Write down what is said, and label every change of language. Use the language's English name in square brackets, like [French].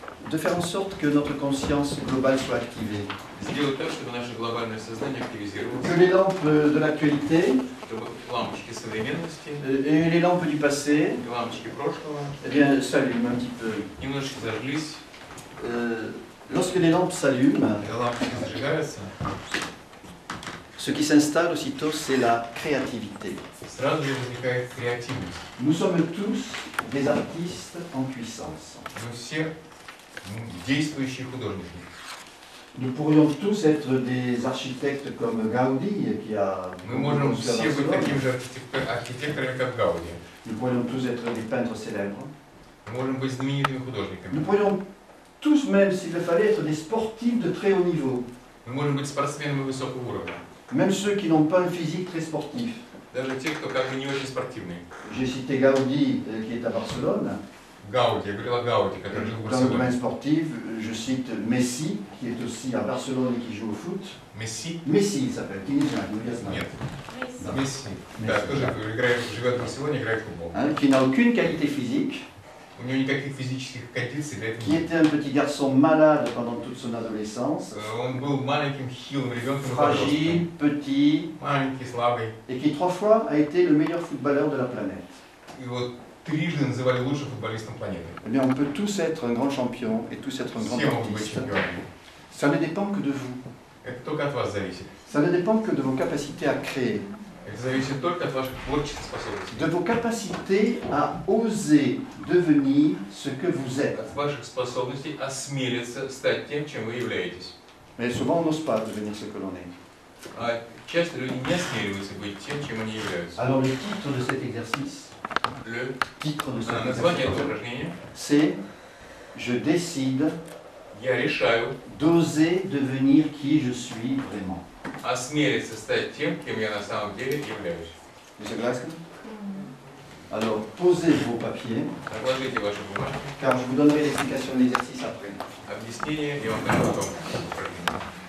[French] de faire en sorte que notre conscience globale soit activée. [Russian] сделать так, чтобы наше глобальное сознание активизировалось, [French] Que les lampes de l'actualité [Russian] чтобы лампочки современности [French] et les lampes du passé [Russian] и лампочки прошлого [French] eh bien, s'allument un petit peu. [Russian] немножечко зажглись. [French] Lorsque les lampes s'allument, [Russian] Когда лампочки зажигаются, [French] ce qui s'installe aussitôt, c'est la créativité. [Russian] сразу же возникает креативность. [French] Nous sommes tous des artistes en puissance. [Russian] Мы все действующие художники. [French] Nous pourrions tous être des architectes comme Gaudi, qui a [Russian] Мы можем [French] construit à [Russian] все быть [French] Barcelone. [Russian] такими же архитекторами, как Гауди. [French] Nous pourrions tous être des peintres célèbres. [Russian] Мы можем быть знаменитыми [French] Nous [Russian] художниками. [French] pourrions tous, même s'il le fallait, être des sportifs de très haut niveau. [Russian] Мы можем быть спортсменами высокого уровня. [French] Même ceux qui n'ont pas un physique très sportif. [Russian] Даже те, кто как бы не очень спортивные. [French] J'ai cité Gaudi, qui est à Barcelone. [Russian] Гауди, я говорил о Гауди, который жил в [French] Dans le domaine [Russian] Барселоне. [French] sportif, je cite Messi, qui est aussi à Barcelone et qui joue au foot. [Russian] Месси? [French] Messi, il s'appelle, tunisien, vous bien ça. [Russian] Нет. Да. Месси. Да, Месси, тоже да. играет, живет в Барселоне, играет в футбол. [French] Hein, qui n'a aucune qualité physique, [Russian] У него никаких физических кондиций для этого [French] qui [Russian] нет. [French] était un petit garçon malade pendant toute son adolescence, [Russian] Он был маленьким, хилым ребенком, [French] fragile, petit, [Russian] маленький, слабый. [French] et qui 3 fois a été le meilleur footballeur de la planète. [Russian] И вот трижды называли лучшим футболистом планеты. [French] Eh bien, on peut tous être un grand champion et tous être un grand [Russian] Все могут быть [French] artiste. [Russian] чемпионами. [French] Ça ne dépend que de vous. [Russian] Это только от вас зависит. [French] Ça ne dépend que de vos capacités à créer, [Russian] Это зависит только от ваших творческих способностей. [French] de vos capacités à oser devenir ce que vous êtes. [Russian] От ваших способностей осмелиться стать тем, чем вы являетесь. [French] Mais souvent, on n'ose pas devenir ce que l'on est. [Russian] А часто люди не осмеливаются быть тем, чем они являются. [French] Alors, le titre de cet exercice, Le exercice, [Russian] название этого упражнения [French] c'est « Je décide [Russian] «Я решаю [French] d'oser devenir qui je suis vraiment [Russian] осмелиться стать тем, кем я на самом деле являюсь». [French] Vous [Russian] согласны? [French] Alors, posez vos papiers, [Russian] Отложите ваши бумажки. [French] car je vous donnerai l'explication de l'exercice après. [Russian] Объяснение я вам дам потом упражнение.